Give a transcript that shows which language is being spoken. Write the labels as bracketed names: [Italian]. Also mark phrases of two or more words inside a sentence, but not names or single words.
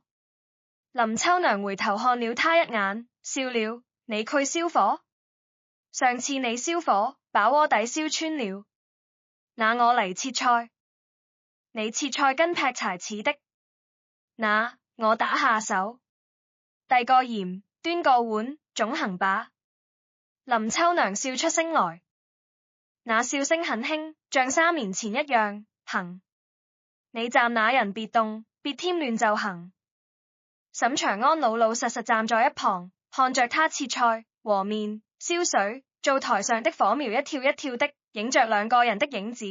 [Chinese] 林秋娘回頭看了他一眼，笑了，你去燒火？上次你燒火，把鍋底燒穿了。那我嚟切菜。你切菜跟劈柴似的。那我打下手。遞個鹽，端個碗，總行吧。林秋娘笑出聲來，那笑聲很輕，像3年前一樣。行。你站那人別動，別添亂就行。沈長安老老實實站在一旁，看着他切菜、和麵、燒水，灶台上的火苗一跳一跳的，影着2個人的影子。